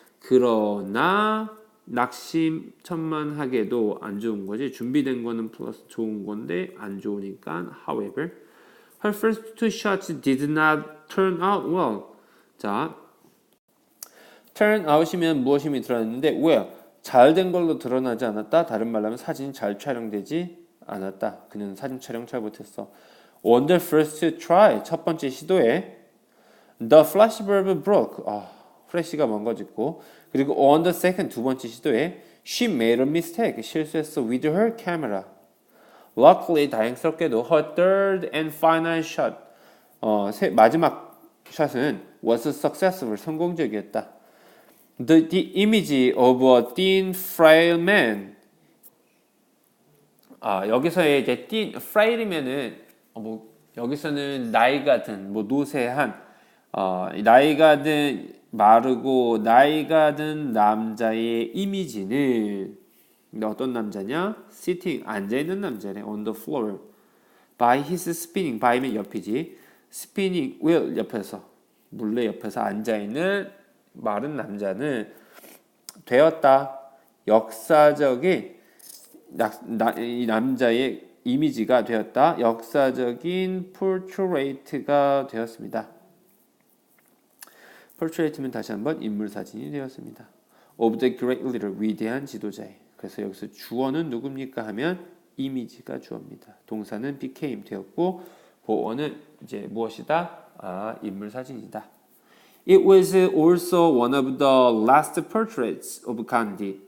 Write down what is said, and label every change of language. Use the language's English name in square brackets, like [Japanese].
[Korean] 그러나 낙심천만하게도 안 좋은 거지. 준비된 거는 플러스 좋은 건데 안 좋으니까 [English] however her first 2 shots did not turn out well. [Korean] 자, turn out이면 무엇임이 드러났는데 well 잘 된 걸로 드러나지 않았다. 다른 말로 하면 사진이 잘 촬영되지 않았다. 그는 사진 촬영 잘 못했어. [English] On the first try [Korean] 첫 번째 시도에 [English] the flashbulb broke. [Korean] 플래시가 망가졌고 그리고 [English] on the second [Korean] 두 번째 시도에 [English] she made a mistake. [Korean] 실수했어 [English] with her camera. Luckily [Korean] 다행스럽게도 [English] her third and final shot [Korean] 마지막 샷은 [English] was successful [Korean] 성공적이었다. [English] The image of a thin frail man. [Korean] 여기서의 이제 thin frail이면은 여기서는 나이가 든 노쇠한 나이가 든 마르고 나이가 든 남자의 이미지는 어떤 남자냐? sitting 앉아 있는 남자네. on the floor by his spinning by면 옆이지. spinning wheel 옆에서 물레 옆에서 앉아 있는 마른 남자는 되었다. 역사적인 이 남자의 이미지가 되었다. 역사적인 portrait가 되었습니다. portrait면 다시 한번 인물 사진이 되었습니다. [English] of the great leader [Korean] 위대한 지도자의. 그래서 여기서 주어는 누굽니까 하면 이미지가 주어입니다. 동사는 became 되었고 보어는 이제 무엇이다? 인물 사진이다. [English] It was also one of the last portraits of Gandhi.